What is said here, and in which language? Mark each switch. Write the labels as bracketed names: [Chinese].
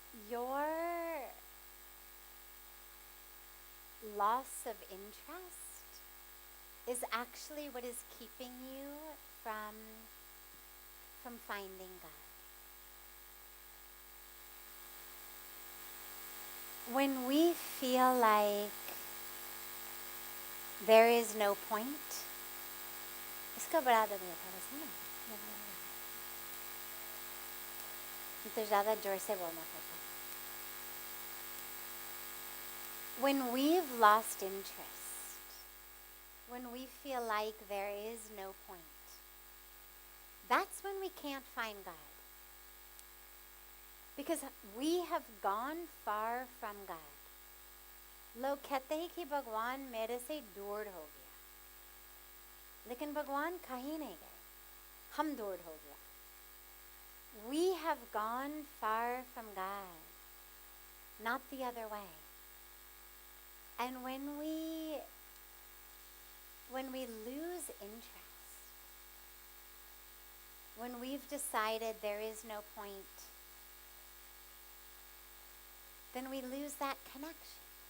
[English] Your loss of interest is actually what is keeping you from finding God. When we feel like there is no point, [Hindi] इसका बढ़ा दो भैया थोड़ा सा ना, तो ज़्यादा जोर से बोलना पड़ता. [English] When we've lost interest, when we feel like there is no point, that's when we can't find God. Because we have gone far from God. [Hindi] लोग कहते हैं कि भगवान मेरे से दूर हो गया, लेकिन भगवान कहीं नहीं गए, हम दूर हो गया. [English] We have gone far from God, not the other way. And when we lose interest, when we've decided there is no point, then we lose that connection.